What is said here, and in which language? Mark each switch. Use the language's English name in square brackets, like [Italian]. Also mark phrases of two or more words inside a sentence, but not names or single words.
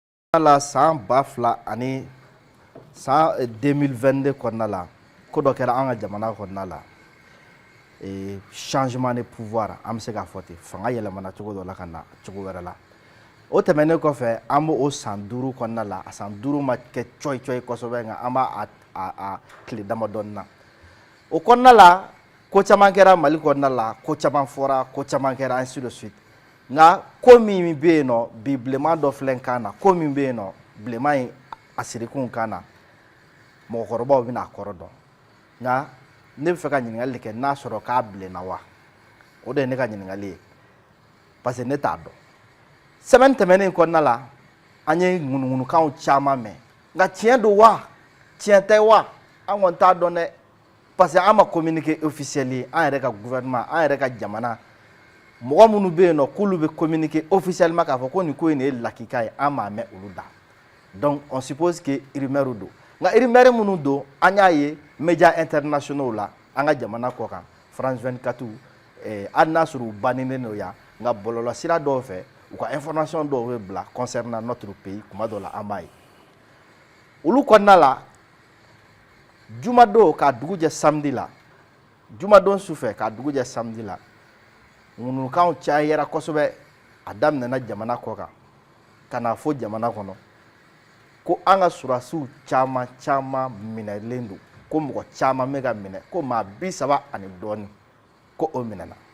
[Bambara] la san ba fila ani san 2022 kɔnɔna la ko dɔ kɛra an ka jamana kɔnɔna la [French] changement de pouvoir [Bambara] an bɛ se k'a fɔ ten fanga yɛlɛmana cogo dɔ la ka na cogo wɛrɛ la o tɛmɛnen kɔfɛ an b'o san 5 kɔnɔna la a san 5 ma kɛ coyi kosɛbɛ nka an b'a tile damadɔni na o kɔnɔna la ko caman kɛra Mali kɔnɔna la ko caman fɔra ko caman kɛra [French] ainsi de suite [Bambara] nka ko min bɛ yen nɔ bi bilenman dɔ filɛ kan na ko min bɛ yen nɔ bilenman in a sirikun kan na mɔgɔkɔrɔbaw bɛna a kɔrɔ dɔn nka ne bɛ fɛ ka ɲininkali kɛ n'a sɔrɔ k'a bilenna wa o de ye ne ka ɲininkali ye parce que ne t'a dɔn semaine tɛmɛnen kɔnɔna la an ye ŋunuŋunukanw caman mɛn nka tiɲɛ don wa tiɲɛ tɛ wa an kɔni t'a dɔn dɛ [French] parce que [Bambara] an ma [French] communiqué officiellement [Bambara] an yɛrɛ ka gouvernement an yɛrɛ ka jamana mɔgɔ minnu bɛ yen nɔ k'olu bɛ [French] communiqué officiellement [Bambara] k'a fɔ ko nin ko in de ye lakika ye an m'a mɛn olu da [French] donc on suppose que rumeur [Bambara] don nka rumeur minnu don an y'a ye [French] médias internationaux [Bambara] la an ka jamana kɔ kan France 24 hali n'a sɔrɔ u banninen don yan nka bɔlɔlɔsira dɔw fɛ u ka information dɔw bɛ bila [French] concernant notre pays [Bambara] kuma dɔw la an b'a ye olu kɔnɔna la jumadon k'a dugu jɛ samedi la jumadon sufɛ k'a dugu jɛ samedi la ŋunukanw cayara kosɛbɛ a daminɛna jamana kɔ kan ka na fɔ jamana kɔnɔ ko an ka surasiw caman minɛlen don ko mɔgɔ caman bɛ ka minɛ ko maa 30 ani dɔɔni ko o minɛna